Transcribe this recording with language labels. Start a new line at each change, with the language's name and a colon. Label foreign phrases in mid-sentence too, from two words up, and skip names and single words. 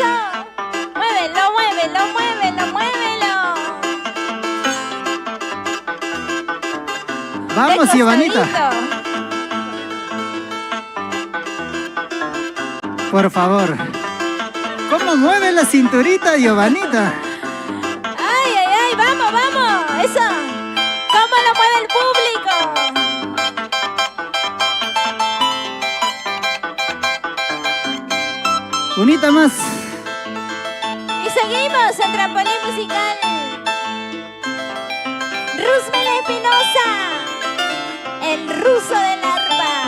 Spanish: ¡Muévelo, muévelo, muévelo, muévelo! Vamos, Giovanita. Por favor. ¿Cómo mueve la cinturita, Giovanita? Ay, ay, ay, vamos, vamos. Eso. ¿Cómo lo mueve el público? Unita más. Y seguimos en trampolín musical. Rusmel Espinosa, el ruso del arpa.